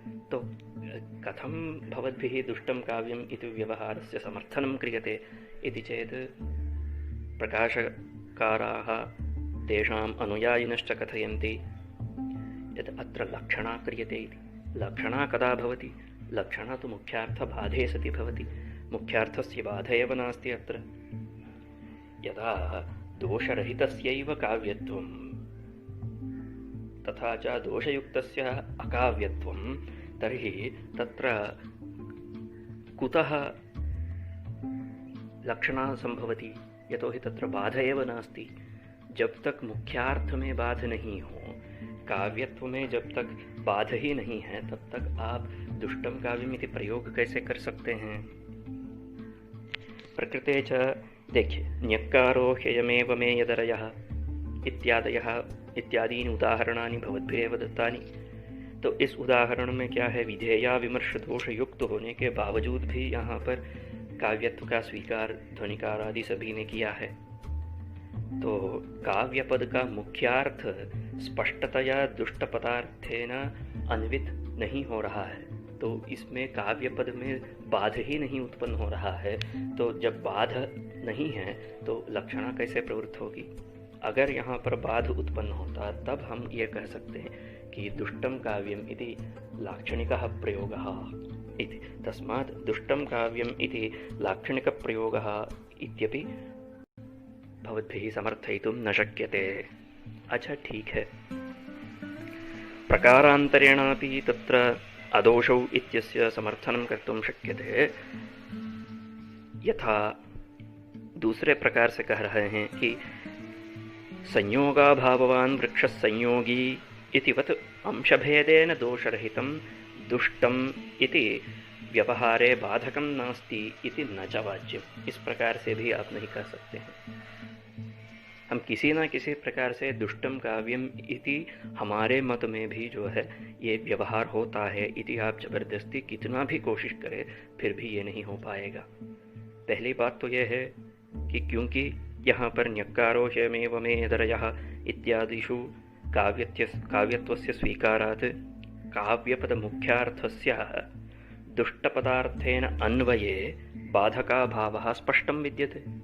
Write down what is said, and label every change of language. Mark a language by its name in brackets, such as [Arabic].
[Sanskrit] तो कथं भवद्भिः दुष्टं काव्यम् इति व्यवहारस्य समर्थनं क्रियते इति चेत् प्रकाशकाराः तेषाम् अनुयायिनश्च कथयन्ति यत् अत्र लक्षणा क्रियते इति। लक्षणा कदा भवति? लक्षणा तु मुख्यार्थबाधे सति भवति। मुख्यार्थस्य बाध एव नास्ति अत्र। यदा दोषरहितस्यैव काव्यत्वं तथा च दोषयुक्तस्य अकाव्यत्वं तर्हि तत्र कुतः लक्षणा संभवति? यतोहि तत्र बाध एव नास्ति। [Hindi] जब तक मुख्यार्थ में बाध नहीं हो, काव्यत्व में जब तक बाध ही नहीं है, तब तक आप दुष्टम काव्यमिति प्रयोग कैसे कर सकते हैं? [Sanskrit] प्रकृते च देखिए, न्यक्कारो ह्ययमेव मे यदरयः इत्यादीनि उदाहरणानि भवद्भिरेव दत्तानि। [Hindi] तो इस उदाहरण में क्या है, विधेया विमर्श दोष युक्त होने के बावजूद भी यहाँ पर काव्यत्व का स्वीकार ध्वनिकार आदि सभी ने किया है। तो काव्य पद का मुख्यार्थ स्पष्टतया दुष्ट पदार्थेन अन्वित नहीं हो रहा है, तो इसमें काव्य पद में बाध ही नहीं उत्पन्न हो रहा है। तो जब बाध नहीं है तो लक्षणा कैसे प्रवृत्त होगी? अगर यहाँ पर बाध उत्पन्न होता तब हम ये कह सकते हैं कि दुष्टम काव्यम इति लाक्षणिकः प्रयोगः इति। [Sanskrit] तस्मात् दुष्टम काव्यम इति लाक्षणिकप्रयोगः इत्यपि भवद्भिः समर्थयितुं न शक्यते। [Hindi] अच्छा, ठीक है। [Sanskrit] प्रकारान्तरेणापि तत्र अदोषौ इत्यस्य समर्थनं कर्तुं शक्यते। यथा [Hindi] दूसरे प्रकार से कह रहे हैं कि [Sanskrit] संयोगाभाववान् वृक्षः संयोगी इतिवत् अंशभेदेन दोषरहितं दुष्टम् इति व्यवहारे बाधकं नास्ति इति न च वाच्यम्। [Hindi] इस प्रकार से भी आप नहीं कह सकते हैं। हम किसी न किसी प्रकार से दुष्टम काव्यम इति हमारे मत में भी जो है ये व्यवहार होता है इति आप जबरदस्ती कितना भी कोशिश करें फिर भी ये नहीं हो पाएगा। पहली बात तो ये है कि क्योंकि यहाँ पर [Sanskrit] न्यक्कारो ह्यमेव मेदरयः इत्यादिषु काव्यत्वस्य स्वीकारात् काव्यपदमुख्यार्थस्य दुष्टपदार्थेन अन्वये बाधकाभावः स्पष्टं विद्यते।